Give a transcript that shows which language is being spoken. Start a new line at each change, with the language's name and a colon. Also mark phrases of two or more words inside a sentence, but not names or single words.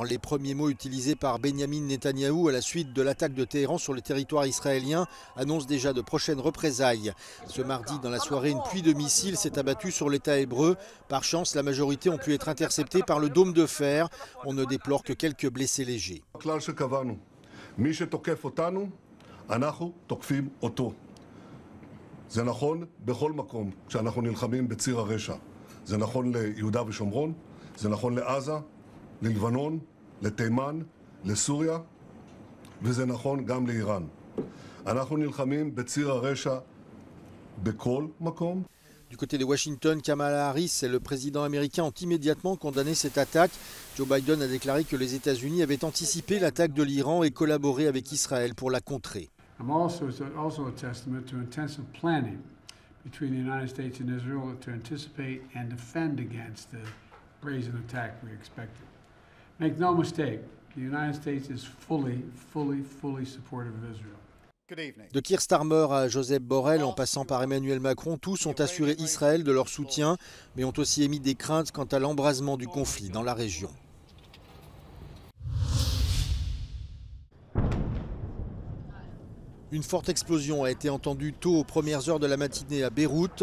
French: Les premiers mots utilisés par Benyamin Netanyahou à la suite de l'attaque de Téhéran sur le territoire israélien annoncent déjà de prochaines représailles. Ce mardi, dans la soirée, une pluie de missiles s'est abattue sur l'État hébreu. Par chance, la majorité ont pu être interceptés par le dôme de fer. On ne déplore que quelques blessés légers.
Hebrew: זה נכון לעזה, ללבנון, לתימן, לסוריה, וזה נכון גם לאיראן. אנחנו נלחמים בציר הרשע בכל מקום.
French: Du côté de Washington, Kamala Harris et le président américain ont immédiatement condamné cette attaque. Joe Biden a déclaré que les États-Unis avaient anticipé l'attaque de l'Iran et collaboré avec Israël pour la contrer.
English: I'm also a testament to intensive planning between the United States and Israel to anticipate and defend against the brazen attack we expected. Make no mistake, the United States is fully supportive of Israel.
French: De Keir Starmer à Joseph Borrell, en passant par Emmanuel Macron, tous ont assuré Israël de leur soutien, mais ont aussi émis des craintes quant à l'embrasement du conflit dans la région. Une forte explosion a été entendue tôt aux premières heures de la matinée à Beyrouth.